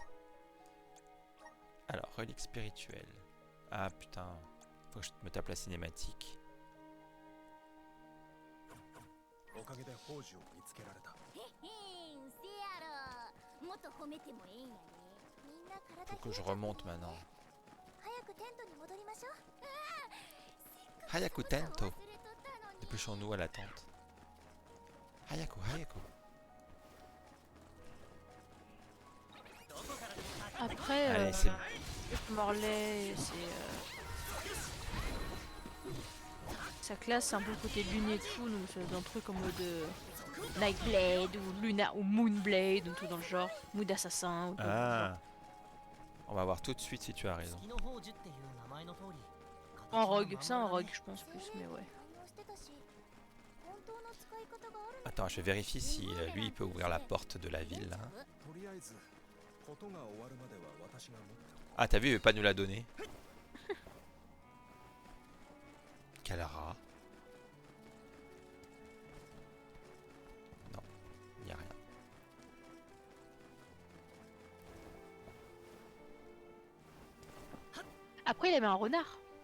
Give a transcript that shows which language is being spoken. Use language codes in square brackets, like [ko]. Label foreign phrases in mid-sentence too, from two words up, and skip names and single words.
[fr] Alors, relique spirituelle. Ah, putain. Faut que je me tape la cinématique. [ja] おかげで宝珠を見つけられた。へへん、せやろ。もっと褒めてもええんやね。みんな体 [fr] Faut que je remonte maintenant. [ja] 早くテントに戻りましょう。早くテント. 忘れとったのに。 [fr] Dépêchons-nous à la tente. [ja] 早く、早く. [fr] Après, Allez, c'est Morlaix, c'est. Sa classe, c'est un peu le côté lune et tout, donc c'est un truc en mode Nightblade ou Luna ou Moonblade ou tout dans le genre. Mood assassin ou tout dans le genre. Ah. On va voir tout de suite si tu as raison. [ja] 月の宝珠っていう名前の通り。 [fr] En rogue, c'est un rogue, je pense plus, mais ouais. [ja] 反応してたし、本当の使い方があるの。 [fr] Attends, je vérifie si lui il peut ouvrir la porte de la ville là. [ja] とりあえずことが終わるまでは私が持っておく。 [fr] Ah, t'as vu, il veut pas nous la donner. Quel rat. Non, il y a rien. Après, il avait un renard.